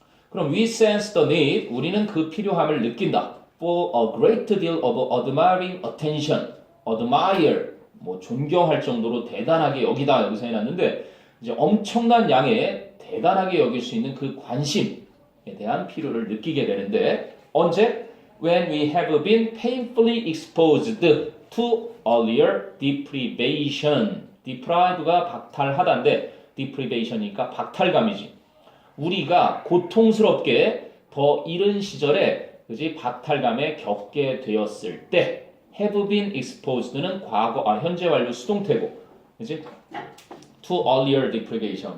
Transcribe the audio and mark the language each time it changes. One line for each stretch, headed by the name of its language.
Korean: 그럼
English: we sense the need,
Korean: 우리는 그 필요함을 느낀다.
English: For a great deal of admiring attention,
Korean: admire, 뭐 존경할 정도로 대단하게 여기다 여기서 해놨는데 이제 엄청난 양의 대단하게 여길 수 있는 그 관심에 대한 필요를 느끼게 되는데 언제?
English: When we have been painfully exposed to earlier deprivation.
Korean: deprive가 박탈하다인데 deprivation이니까 박탈감이지. 우리가 고통스럽게 더 이른 시절에 그지 박탈감에 겪게 되었을 때 have been exposed는 과거 현재 완료 수동태고 그지
English: to earlier deprivation.